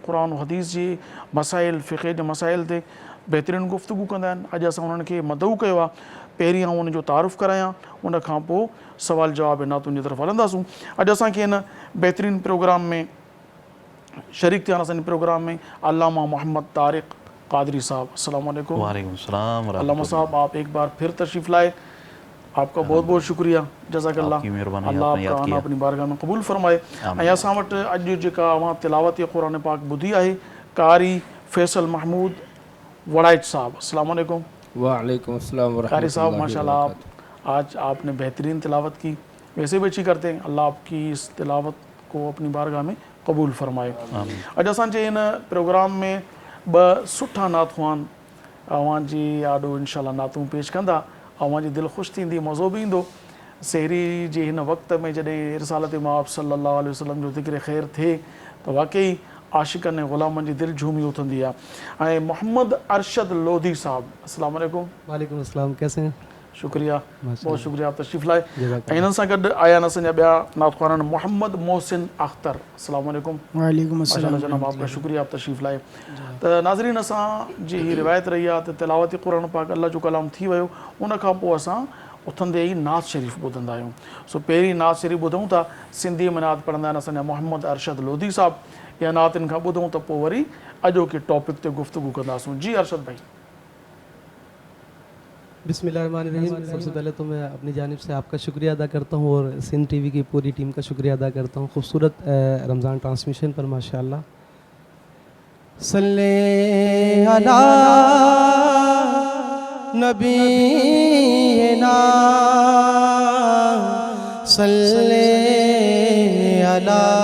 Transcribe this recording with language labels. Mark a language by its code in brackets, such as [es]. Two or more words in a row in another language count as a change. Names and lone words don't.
[sd] क़ुरान हदीस जी मसाइल, फ़िक़े जे मसाइल ते बहितरीनु गुफ़्तगू कंदा आहिनि. अॼु असां उन्हनि खे मदऊ कयो आहे. पहिरीं आउं उनजो तारुफ़ करायां, उन खां पोइ सवाल जवाब नातुनि जी तरफ़ हलंदासूं. अॼु असांखे हिन बहितरीनु प्रोग्राम में शरीक थिया असांजे प्रोग्राम में अल्लामा मोहम्मद तारिक कादरी साहब. [ar] السلام علیکم. وعلیکم السلام. [ur] علامہ صاحب آپ ایک بار پھر تشریف لائے، آپکا بہت بہت شکریہ. جزاک اللہ۔ اللہ آپکا آنا اپنی بارگاہ میں قبول فرمائے. [sd] ऐं असां वटि अॼु जेका अवां तिलावत क़ुरान पाक ॿुधी आहे कारी फैसल महमूद वड़ाइच साहब. [ar] السلام علیکم. وعلیکم السلام ورحمۃ [ur] قاری صاحب اللہ [ar] ماشاء اللہ [ur] آج آپ نے بہترین تلاوت کی، ویسے بھی اچھی کرتے ہیں، اللہ آپ کی اس تلاوت کو اپنی بارگاہ میں قبول فرمائے. [sd] اج اسانجے ان پروگرام میں ب سٹھا نعت خوان اوان جی آڈو انشاءاللہ نعتوں پیش کندا، اوان جی دل خوش تھیندی، مزو بھی ایندو. سحری جی ہن وقت میں جڏहिं رسالت مآب [ar] صلی اللہ علیہ وسلم [sd] جو ذکر خیر تھے تو واقعی عاشقن غلامن جی دل جھومی اٹھندی ہے. [ar] محمد ارشد لودھی صاحب السلام علیکم. وعلیکم السلام، [ur] کیسے ہیں؟ شکریہ، بہت شکریہ آپ تشریف لائے. [ar] جزاک [sd] انہن سان گڈ آیا اساں بیا نعت خوانن محمد محسن اختر [ar] السلام علیکم. وعلیکم ماشاء اللہ السلام. [ur] جناب آپ کا شکریہ آپ تشریف لائے. [sd] تو ناظرین اساں جی ہی روایت رہی ہے تلاوت قرآن پاک اللہ جو کلام تھی ویو ان کھاں پوء اساں اٹھندے ہی نعت شریف ॿुधंदा आहियूं. سو पहिरीं نعت شریف ॿुधूं था सिंधीअ में نعت पढ़ंदा आहिनि असांजा मोहम्मद अरशद लोधी साहब. इहा नात इन खां ॿुधूं त पोइ वरी अॼोके टॉपिक ते गुफ़्तगू कंदासूं. जी अरशद भाई. [ar] بسم اللہ الرحمن الرحیم. [ur] سب سے پہلے تو میں اپنی جانب سے آپ کا شکریہ ادا کرتا ہوں اور سندھ ٹی وی کی پوری ٹیم کا شکریہ ادا کرتا ہوں خوبصورت رمضان ٹرانسمیشن پر ماشاءاللہ. [ar] صلی علی نبینا صلی علی